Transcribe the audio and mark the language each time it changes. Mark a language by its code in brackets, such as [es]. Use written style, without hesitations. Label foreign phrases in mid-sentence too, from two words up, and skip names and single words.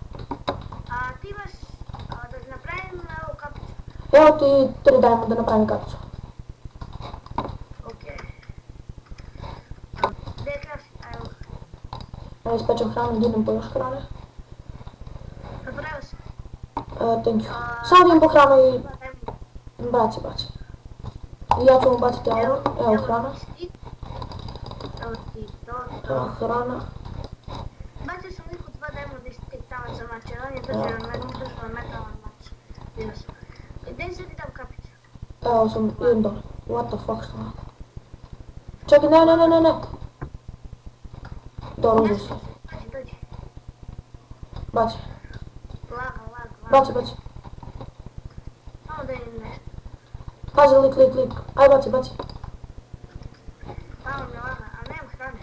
[hr] A ti imaš da ti napravim ovu kapicu. Evo ti 3 diamonda napravim kapicu. Ok. Gdje je kraft? Evo. Evo ispečem hranu, idem po još hrane. Napravio sam. [en] Thank you. [hr] Samo idem po hranu i baci. I ja ću mu baciti iron. Evo hrana. Evo ti to. Evo hrana. Bacio sam liku 2 diamonda iz tih tavaca mača, on je držao metalan mač. Vidio sam. Gdje sad idem kapicu? Evo sam, idem dole. [en] What the fuck [hr] što radi? Čekaj, ne. Dobro, uđe se. Dođi. Baci. Lago. Baci. Samo da idem nešto. Pazi, lik. Aj, baci. Malo mi laga, a nemam hrane.